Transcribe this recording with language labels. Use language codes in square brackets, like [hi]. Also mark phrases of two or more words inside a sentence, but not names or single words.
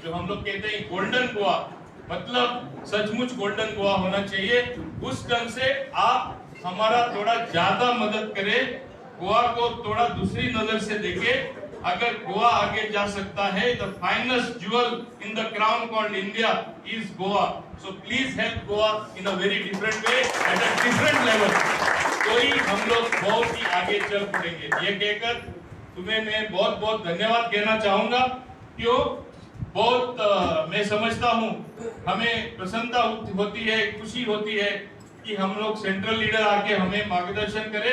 [hi] जो हम लोग कहते हैं गोल्डन गोवा, मतलब सचमुच गोल्डन गोवा होना चाहिए। उस ढंग से आप हमारा थोड़ा ज्यादा मदद करें, गोवा को थोड़ा दूसरी नजर से देखें। अगर गोवा आगे जा सकता है, [en] The finest jewel in the crown called India is Goa, so please help Goa in a very different way, at a different level, [hi] तो ही हम लोग बहुत ही आगे चल पड़ेंगे। ये कहकर तुम्हें मैं बहुत बहुत धन्यवाद कहना चाहूंगा। क्यों बहुत मैं समझता हूँ, हमें प्रसन्नता होती है, खुशी होती है कि हम लोग [en] central leader [hi] आके हमें मार्गदर्शन करे।